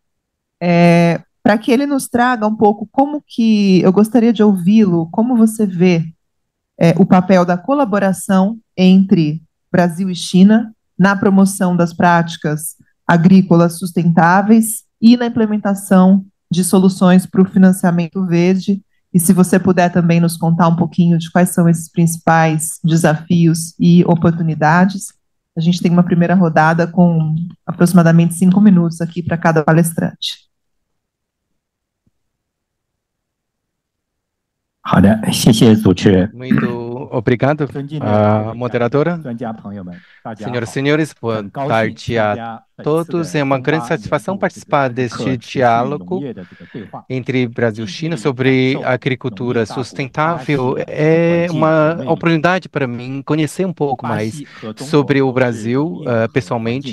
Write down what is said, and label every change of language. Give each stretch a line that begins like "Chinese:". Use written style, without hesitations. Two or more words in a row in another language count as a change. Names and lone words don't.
Portuguese: para que ele nos traga um pouco como que, eu gostaria de ouvi-lo, como você vê o papel da colaboração entre Brasil e China na promoção das práticas agrícolas sustentáveis e na implementação de soluções para o financiamento verde. E se você puder também nos contar um pouquinho de quais são esses principais desafios e oportunidades. A gente tem uma primeira rodada com aproximadamente 5 minutos aqui para cada palestrante.
Chinese: 好的，谢谢主持人。
Portuguese: Muito obrigado, moderadora. Senhoras e senhores, boa tarde a todos. É uma grande satisfação participar deste diálogo entre Brasil e China sobre agricultura sustentável. É uma oportunidade para mim conhecer um pouco mais sobre o Brasil, pessoalmente.